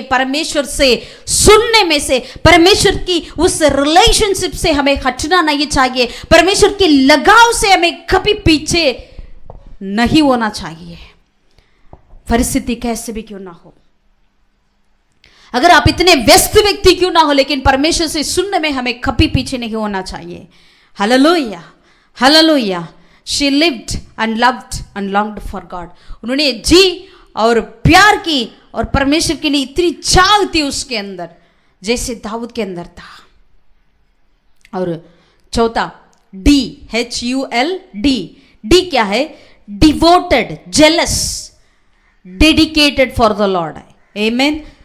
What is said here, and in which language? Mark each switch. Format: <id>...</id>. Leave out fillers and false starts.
<hi>परमेश्वर से सुनने में से, परमेश्वर की उस रिलेशनशिप से हमें हटना नहीं चाहिए, परमेश्वर की लगाव से हमें कभी पीछे नहीं होना चाहिए, परिस्थिति कैसे भी क्यों ना हो। अगर आप इतने व्यस्त व्यक्ति क्यों ना हो, लेकिन परमेश्वर से सुनने में हमें कभी पीछे नहीं होना चाहिए। Hallelujah. Hallelujah.</hi> <en>She lived and loved and longed for God.</en> <hi>उन्होंने जी और प्यार की और परमेश्वर के लिए इतनी चाह थी उसके अंदर, जैसे दाऊद के अंदर था। और चौथा DHULD, डी क्या है?</hi> <en>Devoted, jealous, dedicated for the Lord. Amen.</en>